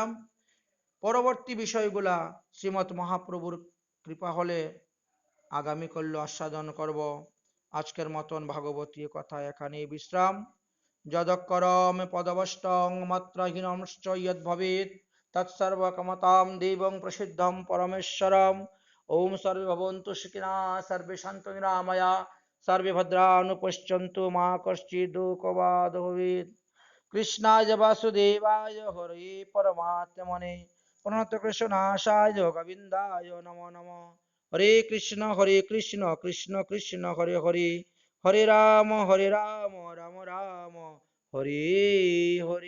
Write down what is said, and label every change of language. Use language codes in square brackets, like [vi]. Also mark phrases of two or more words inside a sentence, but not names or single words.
[bn] পরবর্তী বিষয়গুলা শ্রীমৎ মহাপ্রভুর কৃপা হলে আগামীকাল আস্বাদন করব। আজকের মতন ভাগবতীয় কথা এখানেই বিশ্রাম। [sa] যদক্ষরম পদবষ্টং মাত্রাহীনশ্চ যদ্ ভবেৎ তৎসর্বকমতাং দেবং প্রসিদ্ধং পরমেশ্বরম। ওম সর্বে ভবন্তু সুখিনঃ, সর্বে সন্তু নিরাময়াঃ, সর্বে ভদ্রাণুপশ্যন্তু মা কশ্চিৎ দুঃখভাগ্ ভবেৎ। কৃষ্ণায় বাসুদেবায় হরে পরমাত্মনে প্রণতক্লেশনাশায় গোবিন্দায় নমো নমঃ। হরে কৃষ্ণ কৃষ্ণ কৃষ্ণ হরে হরে, হরে রাম রাম রাম হরি হরি।